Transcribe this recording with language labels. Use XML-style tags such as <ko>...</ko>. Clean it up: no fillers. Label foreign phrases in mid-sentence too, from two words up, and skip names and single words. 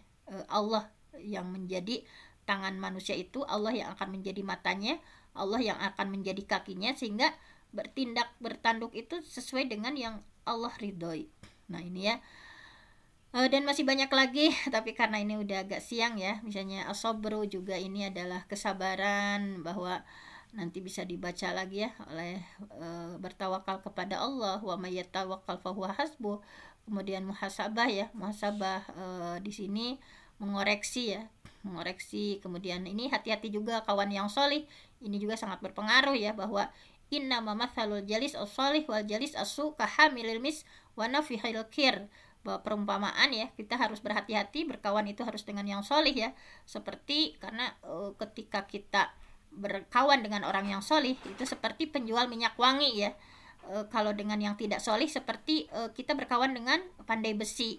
<id>Allah yang menjadi tangan manusia itu, Allah yang akan menjadi matanya, Allah yang akan menjadi kakinya, sehingga bertindak, bertanduk itu sesuai dengan yang Allah ridhoi. Nah ini ya, dan masih banyak lagi, tapi karena ini udah agak siang ya, misalnya as-sabru juga, ini adalah kesabaran, bahwa nanti bisa dibaca lagi ya oleh bertawakal kepada Allah,</id> <ar>ومن يتوكل فهو حسبه.</ar> <id>Kemudian muhasabah ya, muhasabah di sini mengoreksi ya, mengoreksi. Kemudian ini hati-hati juga kawan yang solih, ini juga sangat berpengaruh ya, bahwa</id> <ar>إنما مثل الجليس الصالح والجليس السوء كحامل المسك ونافخ الكير,</ar> <id>bahwa perumpamaan ya, kita harus berhati-hati, berkawan itu harus dengan yang solih ya, seperti karena ketika kita berkawan dengan orang yang solih itu seperti penjual minyak wangi ya. Kalau dengan yang tidak solih seperti kita berkawan dengan pandai besi.</id>